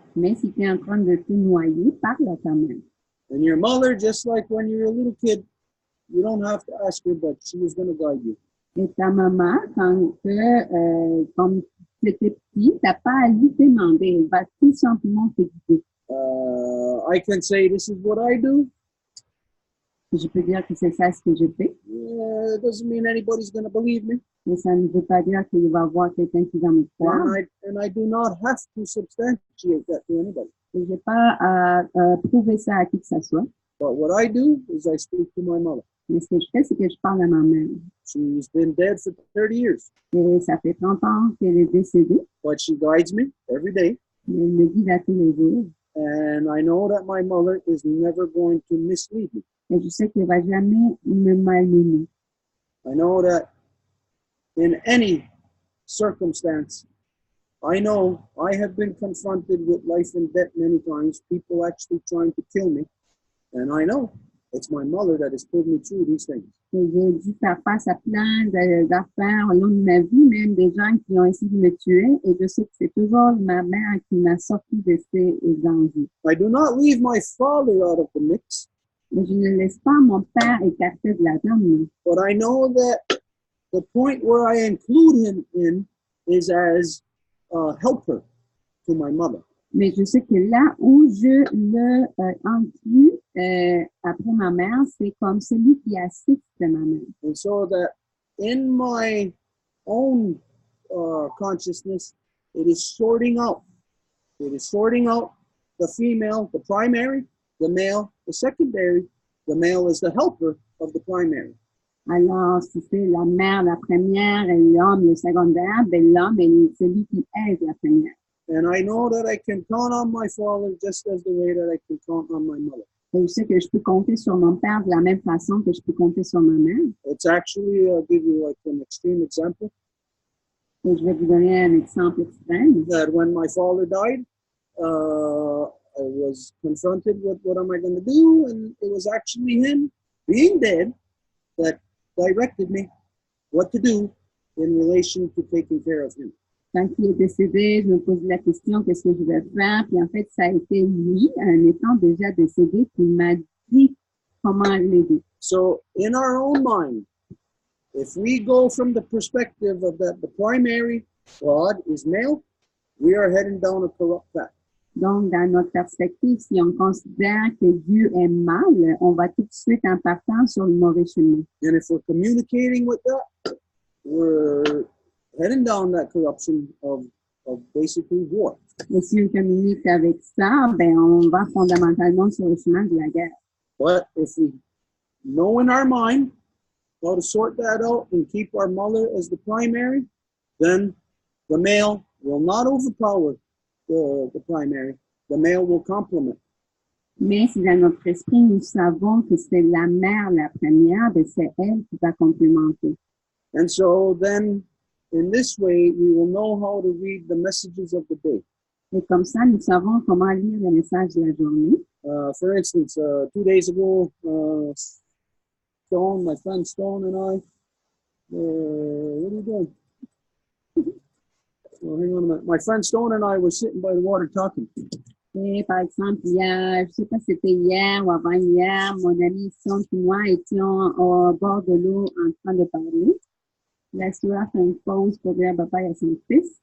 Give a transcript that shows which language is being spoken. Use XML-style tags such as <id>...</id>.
<fr>Mais si tu es en train de te noyer, parle à ta mère.</fr> <en>And your mother, just like when you're a little kid, you don't have to ask her, but she is going to guide you.</en> <fr>Et ta maman, quand tu étais petit, tu n'as pas à lui demander, elle va tout simplement te guider.</fr> <en>I can say, this is what I do.</en> <fr>Je peux dire que c'est ça ce que je fais.</fr> <en>It doesn't mean anybody's going to believe me.</en> <fr>Mais ça ne veut pas dire qu'il va y avoir quelqu'un qui va me croire.</fr> <en>And I do not have to substantiate that to anybody.</en> <fr>Et je n'ai pas à prouver ça à qui que ce soit.</fr> <en>But what I do is I speak to my mother.</en> <fr>Mais ce que je fais, c'est que je parle à ma mère.</fr> <en>She's been dead for 30 years.</en> <fr>Et ça fait 30 ans qu'elle est décédée.</fr> <en>But she guides me every day.</en> <fr>Mais elle me guide à tous les jours.</fr> <en>And I know that my mother is never going to mislead me.</en> <fr>Et je sais qu'elle ne va jamais me malmener.</fr> <en>I know that in any circumstance, I know I have been confronted with life and death many times, people actually trying to kill me. And I know it's my mother that has pulled me through these things.</en> <fr>Et j'ai dû faire face à plein d'affaires au long de ma vie, même des gens qui ont essayé de me tuer. Et je sais que c'est toujours ma mère qui m'a sorti de ces dangers.</fr> <en>I do not leave my father out of the mix.</en> <fr>Mais je ne laisse pas mon père écarté de la donne.</fr> <en>But I know that the point where I include him in is as a helper to my mother.</en> <fr>Mais je sais que là où je le inclus après ma mère, c'est comme celui qui assiste ma mère.</fr> <en>And so that in my own consciousness, it is sorting out. It is sorting out the female, the primary, the male, the secondary. The male is the helper of the primary.</en> <fr>Alors, si c'est la mère, la première, et l'homme, le secondaire, ben l'homme est celui qui aide la première.</fr> <en>And I know that I can count on my father just as the way that I can count on my mother.</en> <fr>Et je sais que je peux compter sur mon père de la même façon que je peux compter sur ma mère.</fr> <en>It's actually, I'll give you like an extreme example.</en> <fr>Et je vais vous donner un exemple extrême.</fr> <en>That when my father died, I was confronted with what am I going to do, and it was actually him being dead that directed me what to do in relation to taking care of him.</en> <fr>Quand il est décédé, je me posais la question, qu'est-ce que je vais faire? Puis en fait, ça a été lui, en étant déjà décédé, qui m'a dit comment l'aider.</fr> <en>So in our own mind, if we go from the perspective of that the primary God is male, we are heading down a corrupt path.</en> <fr>Donc, dans notre perspective, si on considère que Dieu est mâle, on va tout de suite en partant sur le mauvais chemin.</fr> <en>And if we're communicating with that, we're heading down that corruption of basically war.</en> <fr>Et si on communique avec ça, ben, on va fondamentalement sur le chemin de la guerre.</fr> <en>But if we know in our mind how to sort that out and keep our mother as the primary, then the male will not overpower the primary. The male will complement.</en> <fr>Mais si dans notre esprit, nous savons que c'est la mère la première, ben c'est elle qui va complémenter.</fr> <en>And so then, in this way, we will know how to read the messages of the day.</en> <fr>Et comme ça, nous savons comment lire les messages de la journée.</fr> <en>For instance, 2 days ago, Stone, my friend Stone and I, what are you doing? Well, hang on a minute. My friend Stone and I were sitting by the water talking.</en> <fr>Et par exemple, hier, je ne sais pas si c'était hier ou avant-hier, mon ami Stone et moi étions au bord de l'eau en train de parler. La Stuart fait une pause pour dire bye-bye à son fils.</fr>